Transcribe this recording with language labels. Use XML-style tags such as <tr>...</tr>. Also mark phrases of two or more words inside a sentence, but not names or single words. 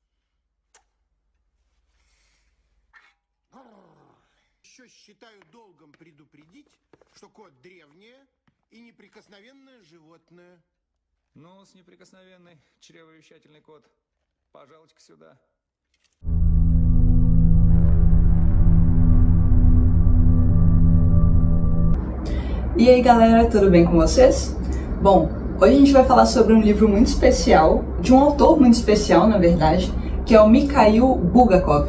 <ru>Еще считаю долгом предупредить, что кот древнее и неприкосновенное животное. Ну, с неприкосновенный чревовещательный кот. Пожалуйте-ка sюда.</ru> <pt>E aí galera, tudo bem com vocês? Bom, hoje a gente vai falar sobre um livro muito especial, de um autor muito especial na verdade, que é o Mikhail Bulgakov.</pt>